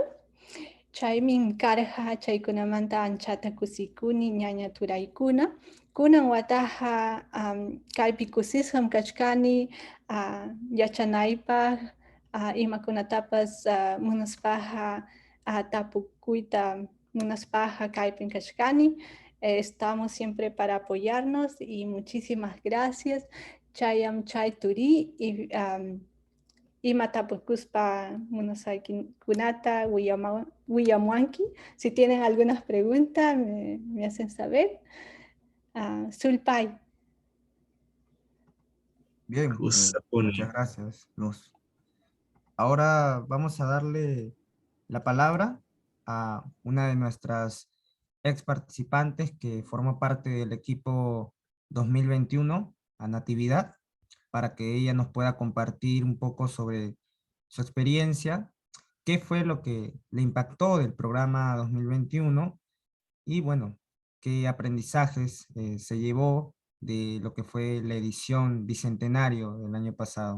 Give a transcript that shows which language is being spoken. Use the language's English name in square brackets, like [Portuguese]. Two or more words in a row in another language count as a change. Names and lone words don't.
[Quechua] Chaymin karqa chaykunamanta anchata kusikuni ñaña turaykuna. Kunan wataqa kaypi kusisqam kachkani yachanaypaq, imakunatapas munaspaqa tapukuyta munaspaqa kaypin kachkani. [Spanish] Estamos siempre para apoyarnos y muchísimas gracias. [Quechua] Chayam chay turi ima tapukuspa munasaykunata willamuanki. [Spanish] Si tienen algunas preguntas me hacen saber. [Quechua] Sulpay. [Spanish] Bien, [Quechua] Kusapuni. [Spanish] muchas gracias, Luz. Ahora vamos a darle la palabra a una de nuestras ex participantes que forman parte del equipo 2021, a Natividad, para que ella nos pueda compartir un poco sobre su experiencia, qué fue lo que le impactó del programa 2021 y bueno, qué aprendizajes se llevó de lo que fue la edición bicentenario del año pasado.